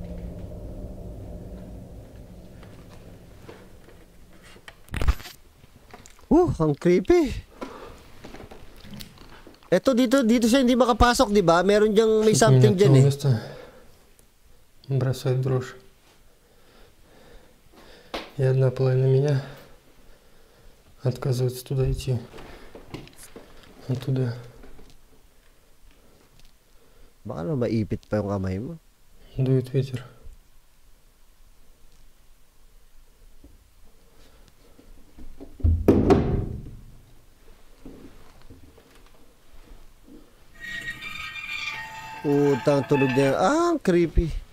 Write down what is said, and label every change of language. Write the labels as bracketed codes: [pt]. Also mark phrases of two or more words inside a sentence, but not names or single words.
[tl] Ang creepy. Eto dito siya hindi makapasok, 'di ba? Meron diyang may something diyan eh. [ru] Бросает дрожь. И одна половина меня отказывается туда идти. Оттуда. [tl] Baka na maipit pa yung kamay mo. [ru] Дует ветер. [tl] Utang tulog niya. Ang creepy.